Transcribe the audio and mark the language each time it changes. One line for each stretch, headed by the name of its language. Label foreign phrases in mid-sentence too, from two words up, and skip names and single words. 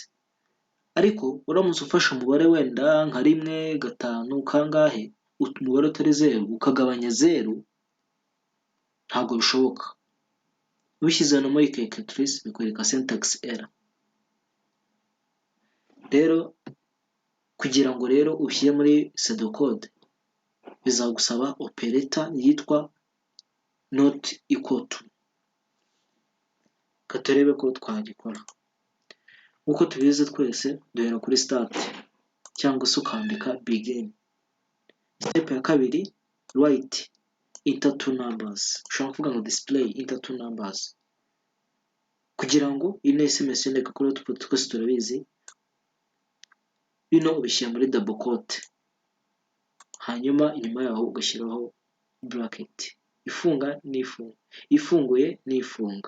Kinyarwanda: Ariko uramutse ufashe umubare wenda nka 1, 5 kangahe, umubare utari 0 ukagabanya 0 ntabwo bishoboka. Ubishyize no muri calculatrice bikwereka
English: syntax error.
Kinyarwanda: Rero kugira ngo rero ushyire muri pseudocode bizagusaba operator yitwa
English: not equal to.
Kinyarwanda: Katurebe ko twagikora. Uko tubizi twese duhera kuri start cyangwa se ukandika begin. Step ya kabiri,
English: write enter two numbers.
Kinyarwanda: Ushobora kuvuga ngo
English: display enter two numbers.
Kinyarwanda: Kugira ngo ino SMS yandika kuri output twese turabizi, bino ubishyira muri
English: double quote,
Kinyarwanda: hanyuma inyuma yaho ugashyiraho bracket, ifunga n'ifunga, ifunguye n'ifunga.